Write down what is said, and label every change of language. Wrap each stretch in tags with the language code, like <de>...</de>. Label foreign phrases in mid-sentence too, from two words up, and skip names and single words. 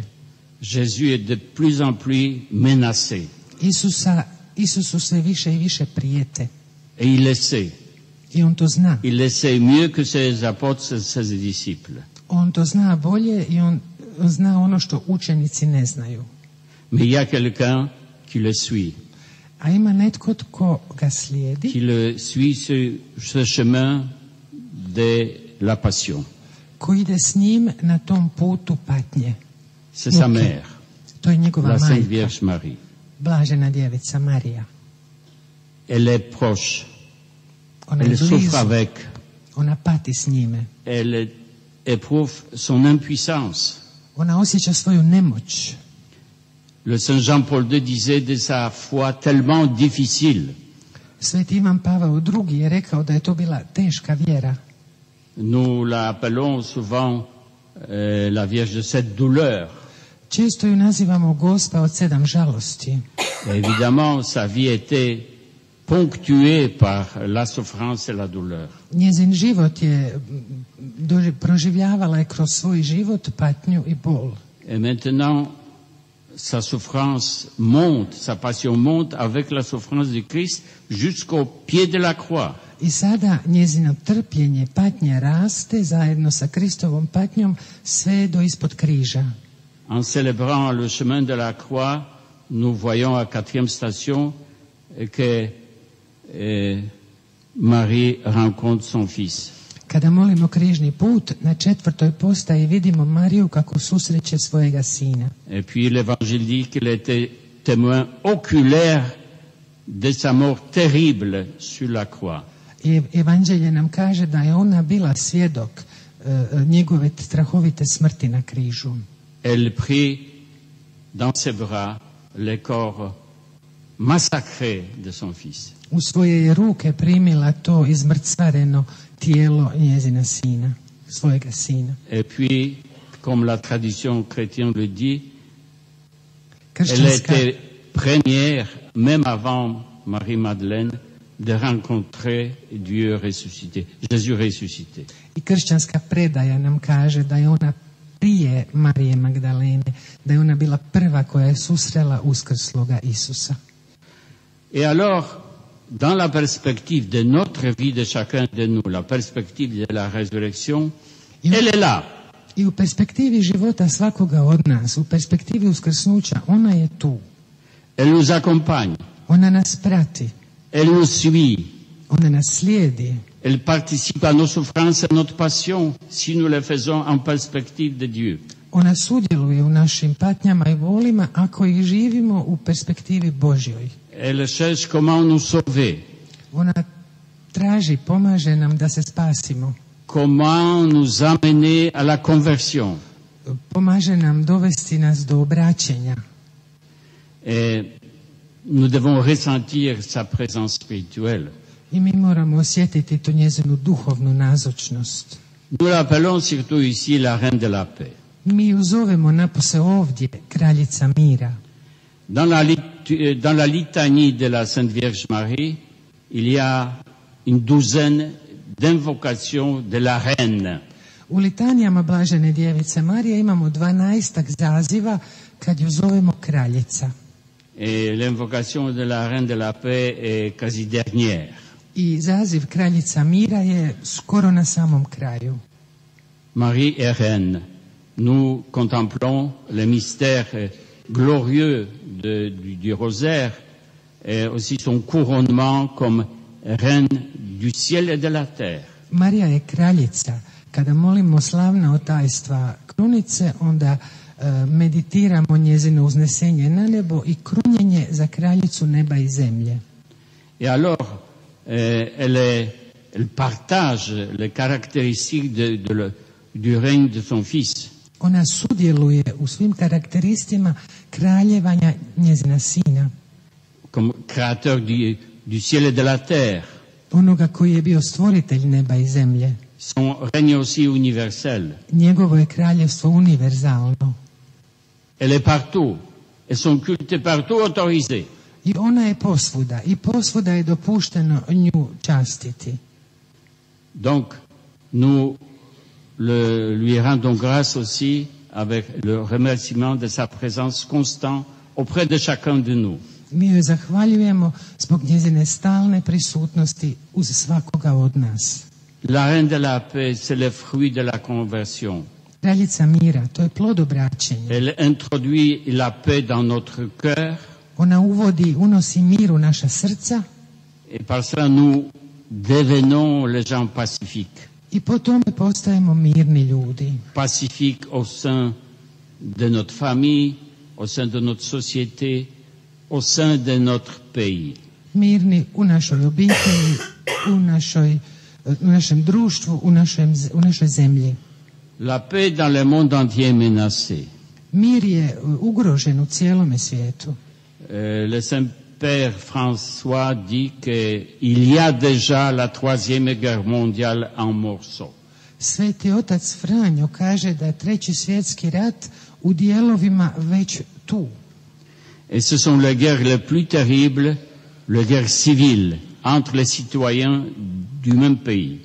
<fr>Jésus est de plus en plus menacé.</fr> <hr>Isusu sve više i više prijete.</hr> <fr>Et il le sait.</fr> <hr>I on to zna.</hr> <fr>Il le sait mieux que ses apôtres, ses disciples.</fr> <hr>On to zna bolje i on zna ono što učenici ne znaju.</hr> <fr>Mais il y a quelqu'un qui le suit,</fr> <hr>A ima netko tko ga slijedi,</hr> <fr>qui le suit sur ce chemin de la passion.</fr> <hr>ko ide s njim na tom putu patnje.</hr> <fr>C'est sa mère,</fr> <hr>To je njegova</hr> <fr>la Sainte</fr> <hr>majka,</hr> <fr>Vierge Marie.</fr> <hr>blažena djevica Marija.</hr> <fr>Elle est proche,</fr> <hr>Ona je</hr> <fr>elle souffre</fr> <hr>blizu,</hr> <fr>avec,</fr> <hr>ona pati s njime.</hr> <fr>elle éprouve son impuissance.</fr> <hr>Ona osjeća svoju nemoć.</hr> <fr>Le Saint Jean-Paul II disait de sa foi tellement difficile.</fr> <hr>Sveti Ivan Pavao II je rekao da je to bila teška vjera.</hr> <fr>Nous l'appelons souvent la Vierge de cette douleur.</fr> <hr>Često ju nazivamo Gospa od 7 žalosti.</hr> <fr>Et évidemment, sa vie était ponctuée par la souffrance et la douleur.</fr> <hr>Njezin život je proživljavala je kroz svoj život patnju i bol.</hr> <fr>Et maintenant, sa souffrance monte, sa passion monte avec la souffrance du Christ jusqu'au pied de la croix.</fr> <hr>I sada njezino trpljenje, patnja raste zajedno sa Kristovom patnjom sve do ispod križa.</hr> <fr>En célébrant le chemin de la croix, nous voyons à 4e station que Marie rencontre son fils.</fr> <hr>Kada molimo križni put, na 4. postaji vidimo Mariju kako susreće svojega sina.</hr> <fr>Et puis l'évangile dit qu'il était témoin oculaire de sa mort terrible sur la croix.</fr> <hr>I evanđelje nam kaže da je ona bila svjedok njegove strahovite smrti na križu.</hr> <fr>Elle prit dans ses bras le corps massacré de son fils.</fr> <hr>U svoje je ruke primila to izmrcvareno tijelo njezina sina, svojega sina.</hr> <fr>Et puis, comme la tradition chrétienne le dit, elle</fr> <hr>Kršćanska,</hr> <fr>était première, même avant Marie-Madeleine, de rencontrer Dieu ressuscité, Jésus ressuscité.</fr> <hr>i kršćanska predaja nam kaže da je ona prije Marije Magdalene, da je ona bila prva koja je susrela uskrsloga Isusa.</hr> <fr>Et alors, dans la perspective de notre vie de chacun de nous, la perspective de la résurrection, elle est là.</fr> <hr>I u perspektivi života svakoga od nas, u perspektivi uskrsnuća, ona je tu.</hr> <fr>Elle nous accompagne,</fr> <hr>Ona nas prati,</hr> <fr>elle nous suit,</fr> <hr>ona nas slijedi.</hr> <fr>elle participe à nos souffrances et à notre passion si nous les faisons en perspective de Dieu.</fr> <hr>Ona sudjeluje u našim patnjama i bolima ako ih živimo u perspektivi Božjoj.</hr> <fr>Elle cherche comment nous sauver,</fr> <hr>Ona traži, pomaže nam da se spasimo.</hr> <fr>comment nous amener à la conversion.</fr> <hr>Pomaže nam dovesti nas do obraćenja.</hr> <fr>Et nous devons ressentir sa présence spirituelle.</fr> <hr>I mi moramo osjetiti tu njezinu duhovnu nazočnost.</hr> <fr>Nous l'appelons surtout ici la Reine de la Paix.</fr> <hr>Mi ju zovemo napose ovdje kraljica mira.</hr> <fr>Dans la litanie de la Sainte Vierge Marie, il y a une douzaine d'invocations de la Reine.</fr> <hr>U litanijama blažene djevice Marije imamo 12 zaziva kad ju zovemo kraljica.</hr> <fr>Et l'invocation de la Reine de la Paix est quasi dernière.</fr> <hr>I zaziv kraljica mira je skoro na samom kraju.</hr> <fr>Marie est reine. Nous contemplons le mystère glorieux du rosaire et aussi son couronnement comme reine du ciel et de la terre.</fr> <hr>Marija je kraljica. Kada molimo slavna tajstva krunice, onda meditiramo njezino uznesenje na nebo i krunjenje za kraljicu neba i zemlje.</hr> <fr>Et alors, elle partage les caractéristiques du règne de son fils.</fr> <hr>Ona sudjeluje u svim karakteristima kraljevanja njezina sina.</hr> <fr>Comme créateur du ciel et de la terre.</fr> <hr>Onoga koji je bio stvoritelj neba i zemlje.</hr> <fr>Son règne aussi universel.</fr> <hr>Njegovo je kraljevstvo univerzalno.</hr> <fr>Elle est partout. Et son culte est partout autorisé.</fr> <hr>I ona je posvuda. I posvuda je dopušteno nju častiti.</hr> <fr>Donc, nous lui rendons grâce aussi avec le remerciement de sa présence constante auprès de chacun de nous.</fr> <hr>Mi joj zahvaljujemo zbog njezine stalne prisutnosti uz svakoga od nas.</hr> <fr>La Reine de la Paix, c'est le fruit de la conversion.</fr> <hr>Kraljica mira, to je plod obraćenja.</hr> <fr>Elle introduit la paix dans notre cœur.</fr> <hr>Ona unosi mir u naša srca.</hr> <fr>Et par cela, nous devenons les gens pacifiques.</fr> <hr>I po tome postajemo mirni ljudi.</hr> <fr>pacifiques au sein de notre famille, au sein de notre société, au sein de notre pays.</fr> <hr>Mirni u našoj obitelji, u našem društvu, u našoj zemlji.</hr> <fr>La paix dans le monde entier est menacée.</fr> <hr>Mir je ugrožen u cijelome svijetu.</hr> <fr>Le Saint-Père François dit qu'il y a déjà la troisième guerre mondiale en morceaux.</fr> <hr>Sveti otac Franjo kaže da je Treći svjetski rat u dijelovima već tu.</hr> <fr>Et ce sont les guerres les plus terribles, les guerres civiles entre les citoyens du même pays.</fr>